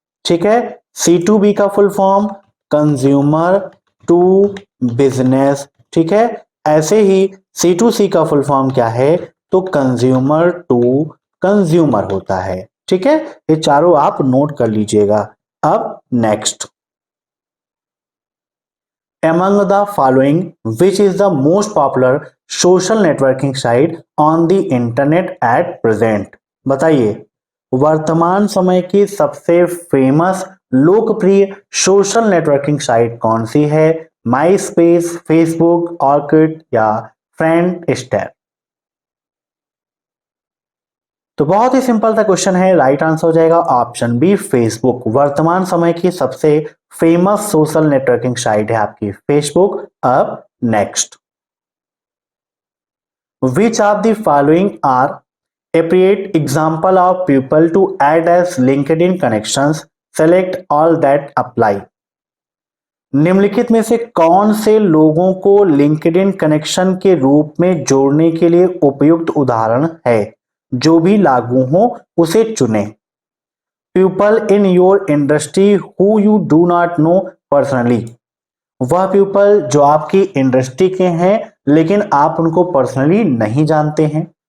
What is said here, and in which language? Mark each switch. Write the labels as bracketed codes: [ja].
[hi] ठीक है, C2B का full form consumer to business. ठीक है, ऐसे ही C2C का फुल फॉर्म क्या है? तो कंज्यूमर टू कंज्यूमर होता है। ठीक है, ये चारों आप नोट कर लीजिएगा। [en] अब next, among the following which is the most popular social networking site on the internet at present? [hi] बताइए वर्तमान समय की सबसे फेमस लोकप्रिय सोशल नेटवर्किंग साइट कौन सी है? माई स्पेस, फेसबुक, ऑर्किड, या फ्रेंड स्टैप? तो बहुत ही सिंपल सा क्वेश्चन है, राइट आंसर हो जाएगा ऑप्शन बी, फेसबुक। वर्तमान समय की सबसे फेमस सोशल नेटवर्किंग साइट है आपकी फेसबुक। [en] अब next, which of the following are appropriate example of people to add as LinkedIn connections? Select all that apply. [hi] निम्नलिखित में से कौन से लोगों को लिंक्डइन कनेक्शन के रूप में जोड़ने के लिए उपयुक्त उदाहरण है? जो भी लागू हो उसे चुनें। [en] people in your industry who you do not know personally, [hi] वह पीपल जो आपकी इंडस्ट्री के हैं लेकिन आप उनको पर्सनली नहीं जानते हैं।